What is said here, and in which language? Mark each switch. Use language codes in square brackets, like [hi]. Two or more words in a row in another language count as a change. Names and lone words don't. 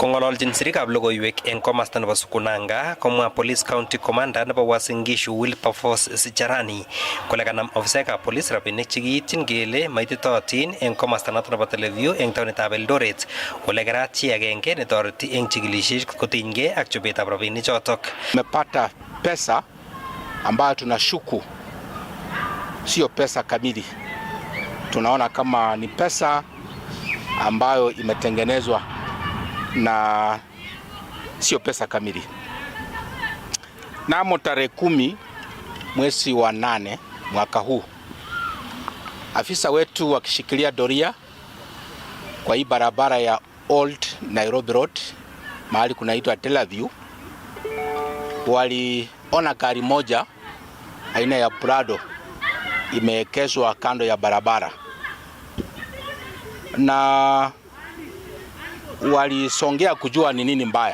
[kln] Kong'ololjin sirikab logoiwek eng komasta nebo Sukunanga komwa [en] Police County Commander [kln] nebo Uasin Gishu Wilberforce Sicharani kole kanam ofisaekab police rabinik chekiityin kele maititootin eng komasta noto nebo Teleview eng taonitab Eldoret ole kerat chi agenge netoreti eng chikilisiet kotinygei ak chobetab rabinik chotok. [sw] Tumepata pesa ambayo tunashuku sio pesa kamili. Tunaona kama ni pesa ambayo imetengenezwa na sio pesa kamili. Namo tarehe 10 mwezi wa 8 mwaka huu, afisa wetu wakishikilia doria kwa hii barabara ya Old Nairobi Road mahali kunaitwa Teleview, waliona gari moja aina ya Prado imewekezwa kando ya barabara na walisongea kujua ni nini mbaya.